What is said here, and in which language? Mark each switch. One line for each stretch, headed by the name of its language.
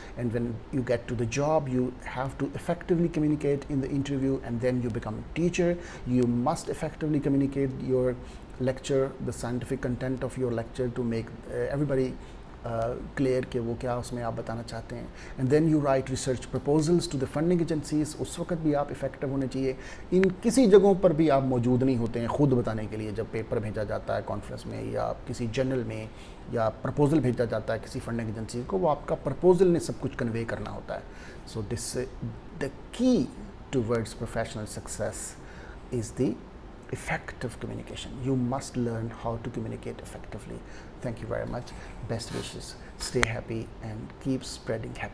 English: And when you get to the job, you have to effectively communicate in the interview, and then you become a teacher. You must effectively communicate your lecture, the scientific content of your lecture, to make everybody clear
Urdu: کہ وہ کیا اس میں آپ بتانا چاہتے ہیں.
English: And then you write research proposals to the funding agencies.
Urdu: اس وقت بھی آپ افیکٹو ہونے چاہیے. ان کسی جگہوں پر بھی آپ موجود نہیں ہوتے ہیں خود بتانے کے لیے. جب پیپر بھیجا جاتا ہے کانفرنس میں یا کسی جرنل میں, یا پرپوزل بھیجا جاتا ہے کسی فنڈنگ ایجنسی کو, وہ آپ کا پرپوزل نے سب کچھ کنوے کرنا ہوتا ہے.
English: So this the key towards professional success is the effective communication. You must learn how to communicate effectively. Thank you very much. Best wishes. Stay happy and keep spreading happiness.